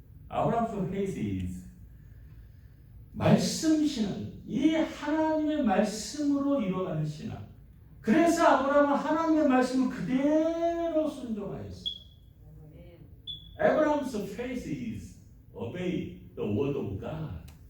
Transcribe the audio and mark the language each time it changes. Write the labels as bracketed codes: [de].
[en] Abraham's faith is [ko] 말씀 신앙. 이 하나님의 말씀으로 이루어가는 신앙. 그래서 아브라함은 하나님의 말씀을 그대로 순종하였어요. [en] Abraham's faith is obey the word of God.